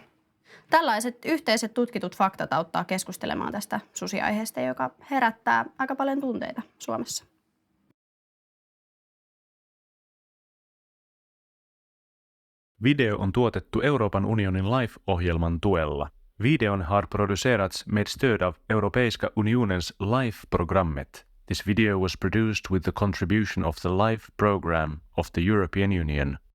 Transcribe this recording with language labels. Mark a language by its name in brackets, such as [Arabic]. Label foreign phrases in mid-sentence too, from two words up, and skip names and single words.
[Finnish] Tällaiset yhteiset tutkitut faktat auttaa keskustelemaan tästä susiaiheesta, joka herättää aika paljon tunteita Suomessa. Video on tuotettu Euroopan unionin LIFE-ohjelman tuella. [Swedish] Videon har producerats med stöd av Europeiska unionens LIFE-programmet. [English] This video was produced with the contribution of the LIFE program of the European Union.